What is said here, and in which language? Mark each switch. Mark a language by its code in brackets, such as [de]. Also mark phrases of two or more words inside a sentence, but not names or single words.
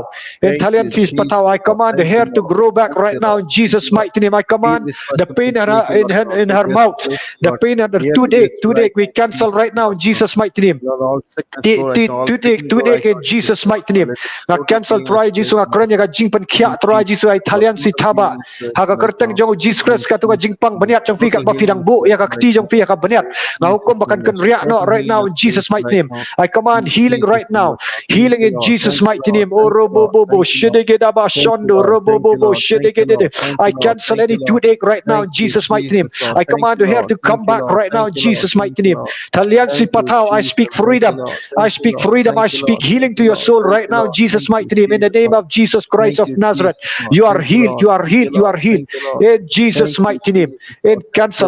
[en] In Taliansi Patau, I command the hair to grow back right now in Jesus' mighty name. I command the pain in her mouth, the pain and the toothache, we cancel right now in Jesus' mighty name. Toothache in Jesus' mighty name. I cancel try Jesus, I [kha] kranya ka jingpan kya [en] try Jesus, I Taliansi Taba. [kha] Haka kerteng jong Jesus Christ ka tu ka jingpang banyat jong fi ka bafidang bu ya ka kti jong fi ya ka banyat. [en] Right now in Jesus' mighty name. I command healing right now. Healing in Jesus' mighty name. Oh, robobobo shedegedaba shondo robobobo shedegedede. I cancel any toothache right now in Jesus' mighty name. I command the hair to come back right now in Jesus' mighty name. Taliansi Patau, I speak freedom. I speak freedom. I speak healing to your soul right now in Jesus' mighty name. In the name of Jesus Christ of Nazareth, you are healed. You are healed. You are healed. In Jesus' mighty name. In cancel.